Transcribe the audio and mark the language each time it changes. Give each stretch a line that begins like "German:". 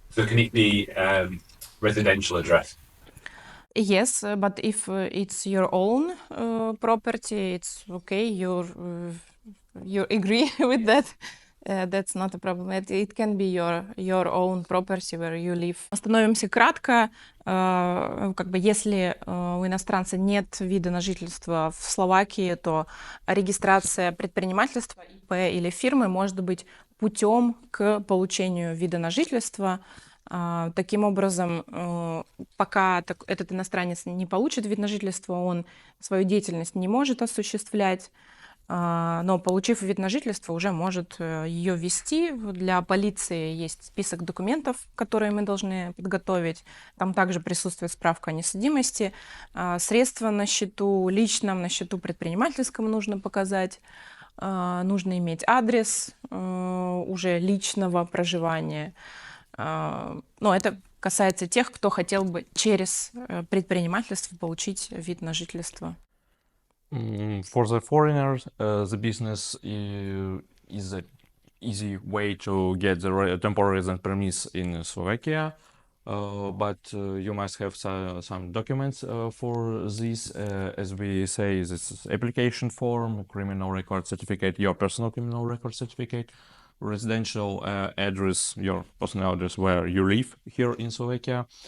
English: So can it be residential address? Yes, but if it's your own property, it's okay. You agree with that. That's not a problem. It can be your own property where you live.
Russian: Остановимся кратко. Как бы если у иностранца нет вида на жительство в Словакии, то регистрация предпринимательства, ИП или фирмы может быть путем к получению вида на жительство. Таким образом, пока этот иностранец не получит вид на жительство, он свою деятельность не может осуществлять. Но, получив вид на жительство, уже может ее ввести. Для полиции есть список документов, которые мы должны подготовить. Там также присутствует справка о несудимости. Средства на счету личном, на счету предпринимательском нужно показать. Нужно иметь адрес уже личного проживания. Но это касается тех, кто хотел бы через предпринимательство получить вид на жительство.
English: For the foreigners, the business is an easy way to get the temporary residence permits in Slovakia, but you must have some documents for this. As we say, this is application form, criminal record certificate, your personal criminal record certificate, residential address, your personal address where you live here in Slovakia.